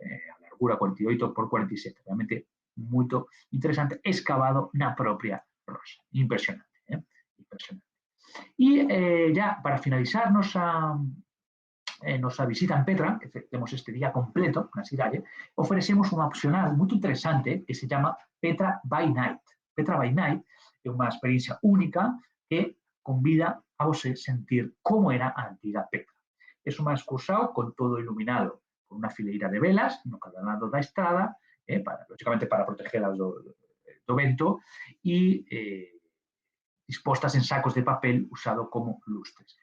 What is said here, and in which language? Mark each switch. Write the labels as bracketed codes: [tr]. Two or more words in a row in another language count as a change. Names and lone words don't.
[gl] A largura 48 por 47, realmente moito interesante, excavado na propia rocha. Impresionante, impresionante. E ya para finalizar nosa visita en Petra, que temos este día completo na cidade, ofrecemos unha opcional moito interesante que se chama Petra by Night. Petra by Night é unha experiencia única que convida a você sentir como era a antiga Petra. É unha excursao con todo iluminado por unha fileira de velas no cada lado da estrada, lógicamente para protegelas do vento, e dispostas en sacos de papel usado como lustres.